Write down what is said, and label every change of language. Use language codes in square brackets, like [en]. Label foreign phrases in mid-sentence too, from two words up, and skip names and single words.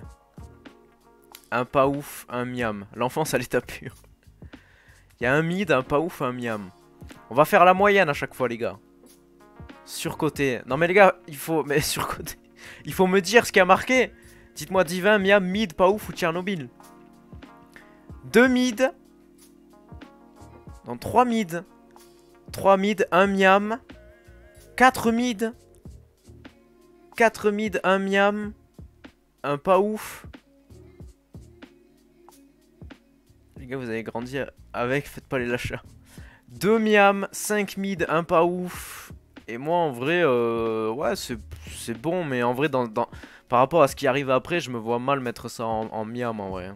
[fr] Un pas ouf, un miam. L'enfance à l'état pur. Il y a un mid, un pas ouf, un miam. On va faire la moyenne à chaque fois, les gars. Surcoté. Non, mais les gars, il faut... Mais surcoté. Il faut me dire ce qui a marqué. Dites-moi divin, miam, mid, pas ouf ou Tchernobyl. 2 mid. Non, 3 mid. 3 mid, 1 miam. 4 mid. 4 mid, 1 miam. Un pas ouf. Les gars, vous avez grandi avec, faites pas les lâcheurs. 2 miam, 5 mid, 1 pas ouf. Et moi, en vrai, ouais, c'est bon, mais en vrai, par rapport à ce qui arrive après, je me vois mal mettre ça en miam, en vrai.